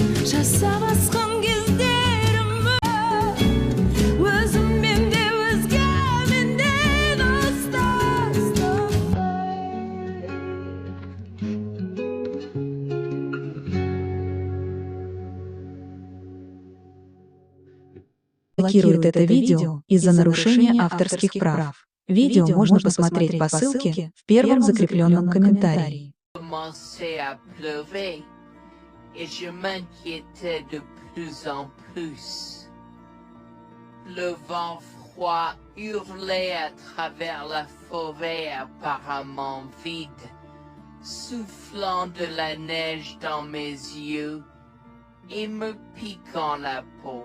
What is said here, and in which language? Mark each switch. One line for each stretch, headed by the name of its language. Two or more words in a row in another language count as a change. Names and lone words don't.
Russian: Жаса басқан кездерімі өзім менде өзге менден Блокирует это видео из-за нарушения авторских прав. Видео можно посмотреть по ссылке в первом закрепленном комментарии.
French: Commençait à pleurer et je m'inquiétais de plus en plus. Le vent froid hurlait à travers la forêt apparemment vide, soufflant de la neige dans mes yeux et me piquant la peau.